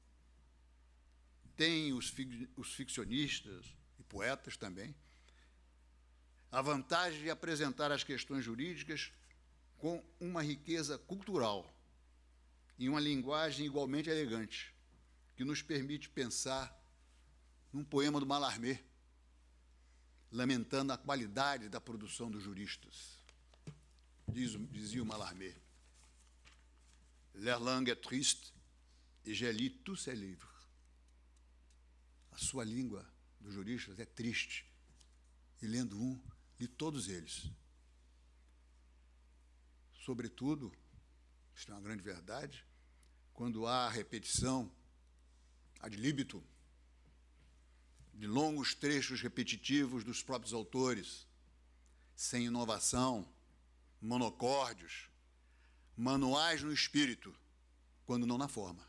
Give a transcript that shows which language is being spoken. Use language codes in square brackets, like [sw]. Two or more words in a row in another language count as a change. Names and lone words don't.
[pt] Tem os ficcionistas e poetas também a vantagem de apresentar as questões jurídicas com uma riqueza cultural e uma linguagem igualmente elegante, que nos permite pensar num poema do Mallarmé, lamentando a qualidade da produção dos juristas. Dizia o [fr] Mallarmé: leur langue est triste et j'ai lu tous ses livres. [pt] A sua língua dos juristas é triste, e lendo li todos eles. Sobretudo, isso é uma grande verdade, quando há a repetição [la] ad libitum [pt] de longos trechos repetitivos dos próprios autores, sem inovação, monocórdios, manuais no espírito, quando não na forma.